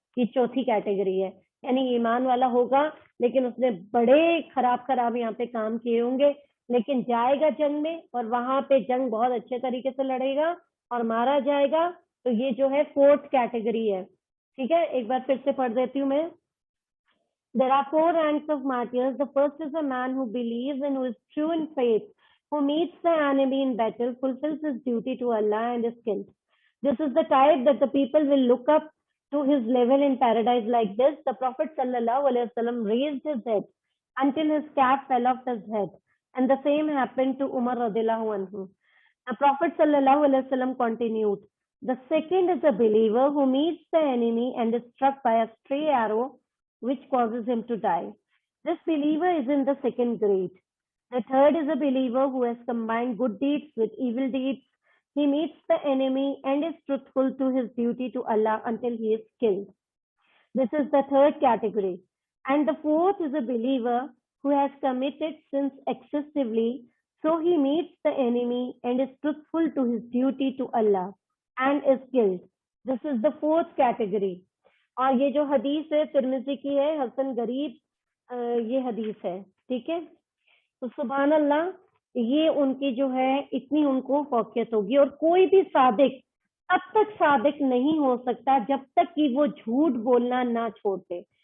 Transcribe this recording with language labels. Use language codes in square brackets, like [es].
[ur] یہ چوتھی کیٹیگری ہے. یعنی ایمان والا ہوگا لیکن اس نے بڑے خراب یہاں پہ کام کیے ہوں گے، لیکن جائے گا جنگ میں اور وہاں پہ جنگ بہت اچھے طریقے سے لڑے گا اور مارا جائے گا تو یہ جو ہے 4th کیٹیگری ہے. ٹھیک ہے, ایک بار پھر سے پڑھ دیتی ہوں میں. [en] There are 4 ranks of martyrs. The first is a man who believes and who is true in faith, who meets the enemy in battle, fulfills his duty to Allah and is killed. This is the type that the people will look up to his level in paradise like this. The Prophet ﷺ raised his head until his cap fell off his head. And the same happened to Umar radiallahu anhu. The Prophet ﷺ continued, the second is a believer who meets the enemy and is struck by a stray arrow which causes him to die. This believer is in the second grade. The third is a believer who has combined good deeds with evil deeds. He meets the enemy and is truthful to his duty to Allah until he is killed. This is the third category. And the fourth is a believer who has committed sins excessively, so he meets the enemy and is truthful to his duty to Allah and is killed. This is the fourth category. [ur] اور یہ جو حدیث ہے ترمذی کی ہے, حسن غریب یہ حدیث ہے. ٹھیک ہے, تو سبحان اللہ, یہ ان کی جو ہے اتنی ان کو فوقیت ہوگی. اور کوئی بھی صادق تب تک صادق نہیں ہو سکتا جب تک کہ وہ جھوٹ بولنا نہ چھوڑتے.